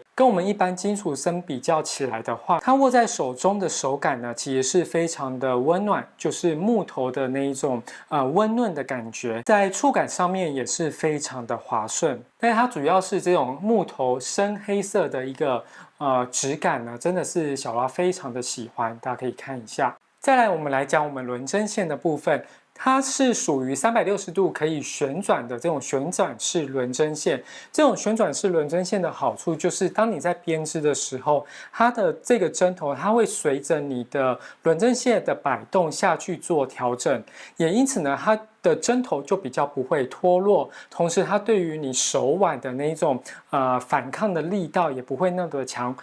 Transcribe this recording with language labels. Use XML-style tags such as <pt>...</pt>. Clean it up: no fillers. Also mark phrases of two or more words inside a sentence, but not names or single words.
<zh>跟我們一般金屬針比較起來的話，它握在手中的手感呢，其實是非常的溫暖，就是木頭的那一種溫潤的感覺，在觸感上面也是非常的滑順。但是它主要是這種木頭深黑色的一個質感呢，真的是小拉非常的喜歡，大家可以看一下。再來，我們來講我們輪針線的部分。它是屬於360度可以旋轉的這種旋轉式輪針線。這種旋轉式輪針線的好處就是，當你在編織的時候，它的這個針頭它會隨着你的輪針線的擺動下去做調整，也因此呢，它的針頭就比較不會脫落，同時它對於你手腕的那種反抗的力道也不會那麼的強。</zh>